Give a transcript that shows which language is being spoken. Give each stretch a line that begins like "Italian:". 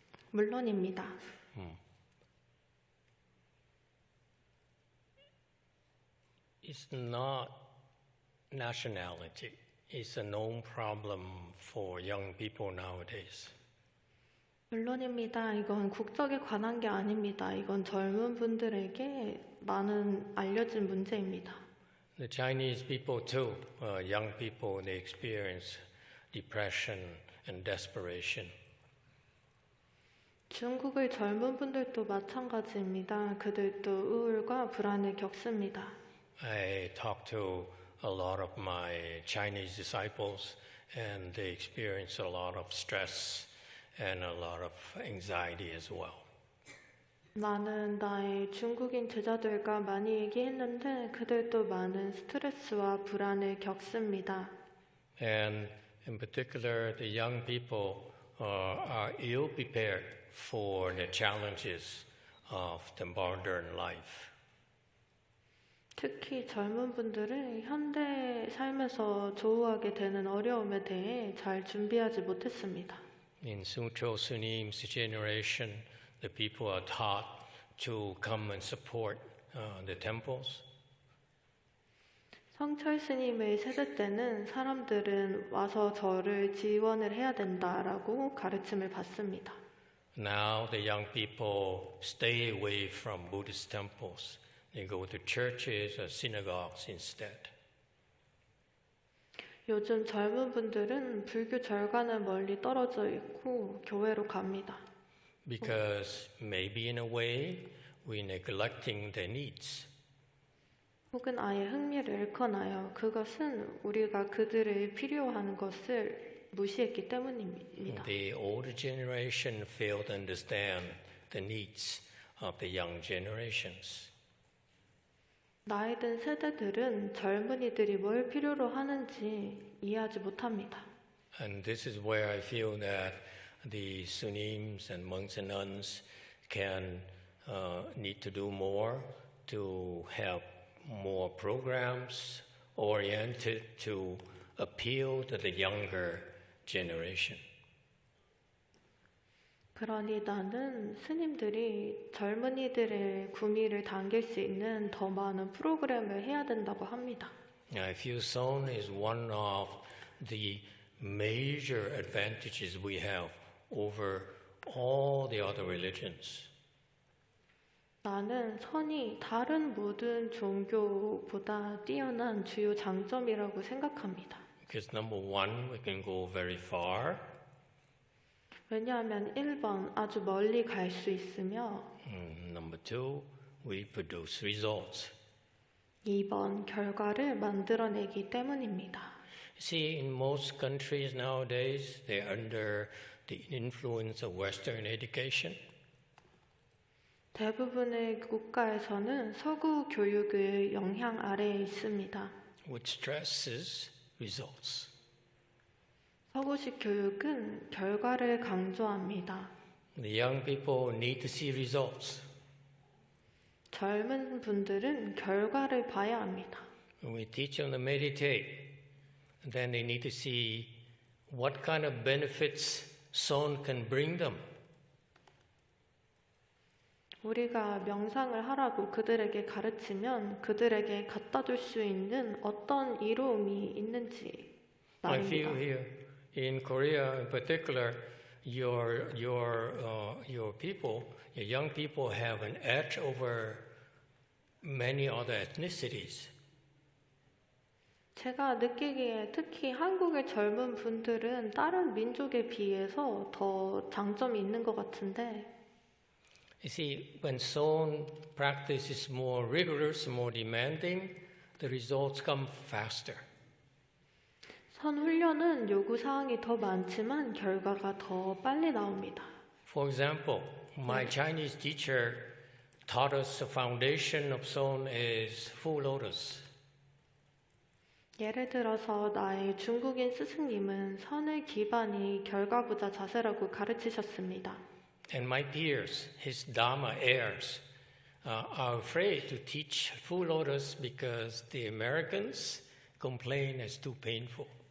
Korean: 물론입니다.
English: It's not nationality. It's a known problem for young people nowadays.
Korean: 물론입니다. 이건 국적에 관한 게 아닙니다. 이건 젊은 분들에게 많은 알려진 문제입니다.
English: The Chinese people too, young people, they experience depression and desperation.
Korean: 중국의 젊은 분들도 마찬가지입니다. 그들도 우울과 불안을 겪습니다.
English: I talk to a lot of my Chinese disciples and they experience a lot of stress and a lot of anxiety as well.
Korean: 나는 나의 중국인 제자들과 많이 얘기했는데 그들도 많은 스트레스와 불안을 겪습니다.
English: And in particular, the young people are ill prepared for the challenges of the modern life.
Korean: 특히 젊은 분들은 현대 삶에서 조우하게 되는 어려움에 대해 잘 준비하지 못했습니다.
English: In Sutro Sunim's generation, the people are taught to come and support the temples.
Korean: 성철 스님의 세대 때는 사람들은 와서 절을 지원을 해야 된다라고 가르침을 받습니다.
English: Now the young people stay away from Buddhist temples. They go to churches or synagogues instead.
Korean: 요즘 젊은 분들은 불교 절과는 멀리 떨어져 있고 교회로 갑니다.
English: Because maybe in a way we're neglecting their needs.
Korean: 혹은 아예 흥미를 잃거나요. 그것은 우리가 그들의 필요한 것을 무시했기 때문입니다.
English: The older generation fail to understand the needs of the young generations.
Korean: 나이 든 세대들은 젊은이들이 뭘 필요로 하는지 이해하지 못합니다.
English: And this is where I feel that the sunims and monks and nuns can need to do more to have more programs oriented to appeal to the younger generation.
Korean: 그러니 나는 스님들이 젊은이들의 구미를 당길 수 있는 더 많은 프로그램을 해야 된다고 합니다.
English: I feel Son is one of the major advantages we have over all the other religions.
Korean: 나는 선이 다른 모든 종교보다 뛰어난 주요 장점이라고 생각합니다.
English: Because number one, we can go very far.
Korean: 왜냐하면 1번 아주 멀리 갈 수 있으며
English: Number two, we produce results.
Korean: 2번 결과를 만들어내기 때문입니다.
English: See, in most countries nowadays, they're under the influence of Western education.
Korean: 대부분의 국가에서는 서구 교육의 영향 아래에 있습니다.
English: Which stresses results.
Korean: 서구식 교육은 결과를 강조합니다.
English: The young people need to see results.
Korean: 젊은 분들은 결과를 봐야 합니다.
English: When we teach them to meditate, then they need to see what kind of benefits Son can bring them.
Korean: 우리가 명상을 하라고 그들에게 가르치면 그들에게 갖다 줄 수 있는 어떤 이로움이 있는지
English: I feel
Korean: 말입니다.
English: here in Korea, in particular, your people, your young people, have an edge over many other ethnicities.
Korean: 제가 느끼기에 특히 한국의 젊은 분들은 다른 민족에 비해서 더 장점이 있는 것 같은데
English: You see, when Son practice is more rigorous, more demanding, the results come faster.
Korean: 선 훈련은 요구 사항이 더 많지만 결과가 더 빨리 나옵니다.
English: For example, my Chinese teacher taught us the foundation of Son is full lotus.
Korean: 예를 들어서 나의 중국인 스승님은 선의 기반이 결과부자 자세라고 가르치셨습니다.
English: And my peers, his Dharma heirs, are afraid to teach full lotus because the Americans complain it's too painful.